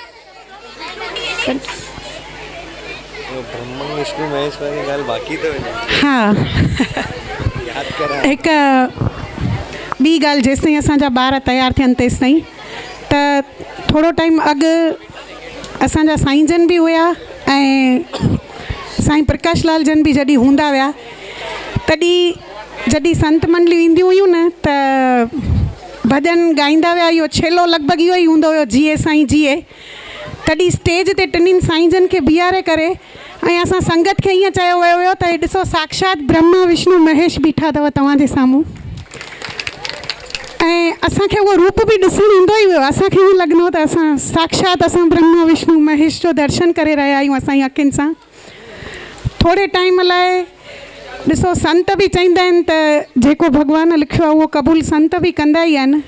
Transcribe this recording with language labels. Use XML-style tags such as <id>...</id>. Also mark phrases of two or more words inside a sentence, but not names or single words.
<sd>हा, हिकु ॿी ॻाल्हि, जेसि ताईं असांजा ॿार तयारु थियनि तेसि ताईं, त थोरो टाइम अॻु असांजा साईं जन बि हुया ऐं साईं प्रकाश लाल जन बि जॾहिं हूंदा हुया, तॾहिं जॾहिं संत मंडलियूं ईंदियूं हुयूं न त भॼन गाईंदा हुआ। इहो छेलो लॻभॻि इहो ई हूंदो हुयो, जीए साईं जीए। तॾहिं स्टेज ते टिनिनि साईं जन खे बीहारे करे ऐं असां संगत खे ईअं चयो वियो हुयो त हे ॾिसो साक्षात ब्रह्मा विष्णु महेश बीठा अथव तव्हांजे साम्हूं। ऐं असांखे उहो रूप बि ॾिसणु ईंदो ई हुयो। असांखे ईअं लॻंदो त असां साक्षात असां ब्रह्मा विष्णु महेश जो दर्शन करे रहिया आहियूं असांजी अखियुनि सां। थोरे टाइम लाइ ॾिसो संत बि चवंदा आहिनि त जेको भॻवानु लिखियो आहे उहो क़बूल संत बि कंदा ई आहिनि।</sd>